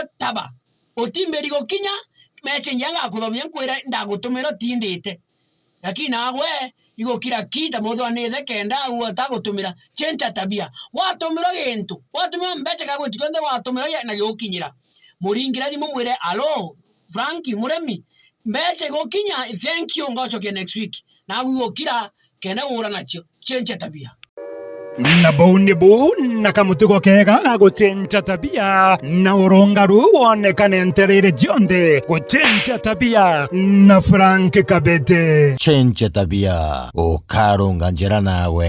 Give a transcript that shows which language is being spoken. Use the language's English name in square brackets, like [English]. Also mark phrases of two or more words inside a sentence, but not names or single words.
[Meru] taba otimberi gokinya meche nyanga akuthomia nkwira ndagutumira tindite lakini nawe igokira kita mutho anithe kenda utagutumira cenjia tabia watumira gintu watumira mbeche kagwe tikonde watumira na gyokinyira muringira thimo mwire alo Franki muremi mbeche gokinya [English] thank you [Meru] ngochoke next week nawe igokira kenda ura nacho cenjia tabia na bau na kamutugo kega gucenjia tabia na urongaru wonekane nterere jionde gucenjia tabia na Frank Kabete cenjia tabia ukarunga njira nawe